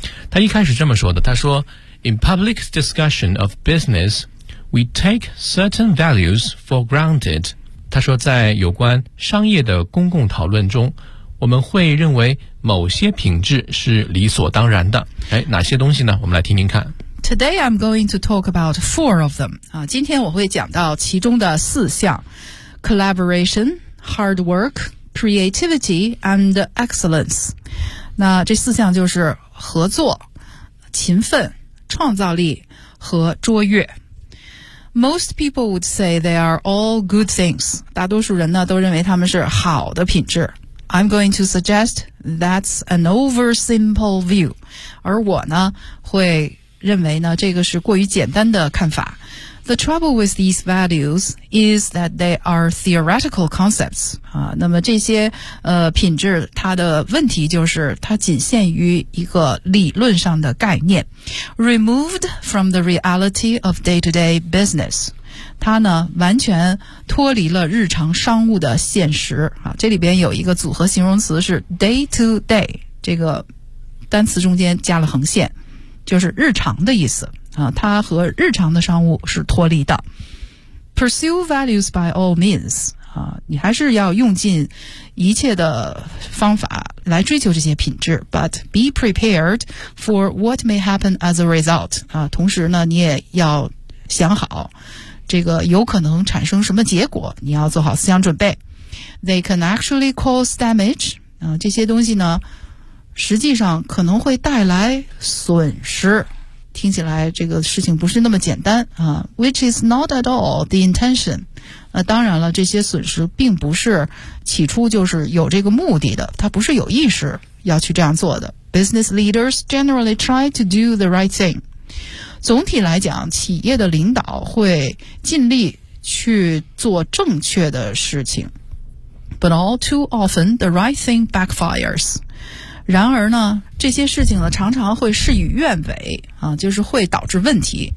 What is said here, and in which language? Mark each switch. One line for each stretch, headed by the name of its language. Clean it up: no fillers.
Chinese: 他一开始这么说的，他说
English: In public discussion of business, we take certain values for granted.
Chinese: 他说在有关商业的公共讨论中，我们会认为某些品质是理所当然的。哎，哪些东西呢？我们来听听看。
English: Today I'm going to talk about four of them.
Chinese: 今天我会讲到其中的四项
English: Collaboration,Hard work, creativity, and excellence.
Chinese: 那这四项就是合作、勤奋、创造力和卓越。
English: Most people would say they are all good things.
Chinese: 大多数人呢都认为他们是好的品质。
English: I'm going to suggest that's an oversimple view.
Chinese: 而我呢会认为呢这个是过于简单的看法。
English: The trouble with these values is that they are theoretical concepts.
Chinese: 那么这些品质它的问题就是它仅限于一个理论上的概念。
English: Removed from the reality of day-to-day business.
Chinese: 它呢完全脱离了日常商务的现实。这里边有一个组合形容词是 day-to-day, 这个单词中间加了横线就是日常的意思。它和日常的商务是脱离的。
English: Pursue values by all means.
Chinese: 你还是要用尽一切的方法来追求这些品质。
English: But be prepared for what may happen as a result.
Chinese: 同时呢你也要想好这个有可能产生什么结果，你要做好思想准备。
English: They can actually cause damage.
Chinese: 这些东西呢实际上可能会带来损失。听起来这个事情不是那么简单啊 ,
English: which is not at all the intention.
Chinese: 当然了这些损失并不是起初就是有这个目的的，它不是有意识要去这样做的。
English: Business leaders generally try to do the right thing.
Chinese: 总体来讲企业的领导会尽力去做正确的事情。
English: But all too often, the right thing backfires.
Chinese: 然而呢这些事情呢常常会事与愿违啊，就是会导致问题。